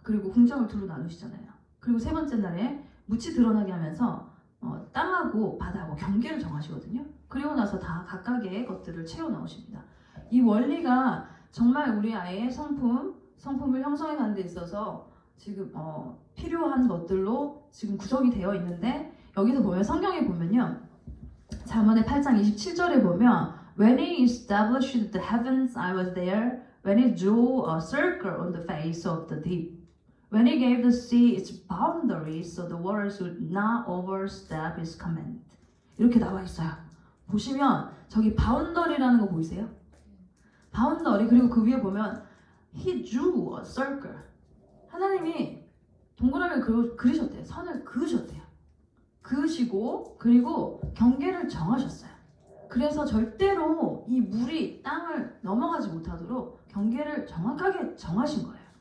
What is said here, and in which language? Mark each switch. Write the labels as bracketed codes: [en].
[ko] 그리고 궁정을 둘로 나누시잖아요. 그리고 세 번째 날에 묻이 드러나게 하면서 땅하고 바다하고 경계를 정하시거든요. 그리고 나서 다 각각의 것들을 채워 넣으십니다. 이 원리가 정말 우리 아이의 성품을 형성해 가는 데 있어서 지금 필요한 것들로 지금 구성이 되어 있는데, 여기서 보면 성경에 보면요. 잠언의 8장 27절에 보면 [en] When he established the heavens, I was there. When he drew a circle on the face of the deep. When he gave the sea its boundaries, so the waters would not overstep his command. [ko] 이렇게 나와 있어요. 보시면 저기 바운더리라는 거 보이세요? 바운더리, 그리고 그 위에 보면 [en] He drew a circle. [ko] 하나님이 동그라미를 그리셨대요. 선을 그으셨대요. 그으시고 그리고 경계를 정하셨어요. 그래서 절대로 이 물이 땅을 넘어가지 못하도록 경계를 정확하게 정하신 거예요.